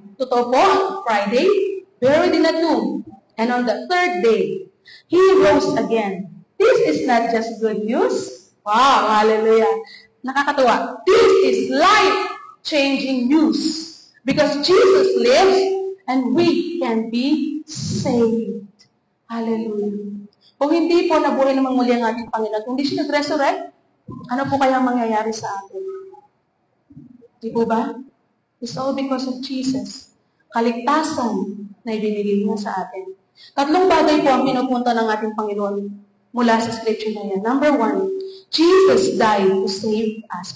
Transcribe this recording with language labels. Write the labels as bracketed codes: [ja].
[tl] Totoo po, [en] Friday, buried in a tomb. And on the third day, He rose again. This is not just good news. Wow, hallelujah. [tl] Nakakatuwa. [en] This is life-changing news. Because Jesus lives and we can be saved. Hallelujah. [tl] Kung hindi po nabuhay naman muli ang ating Panginoon, kung hindi siya nag-resurrect, ano po kaya mangyayari sa atin? Di po ba? [en] It's all because of Jesus. [tl] Kaligtasan na ibinigay niya sa atin. Tatlong bagay po ang pinupunta ng ating Panginoon mula sa scripture na yan. [en] Number 1, Jesus died to save us.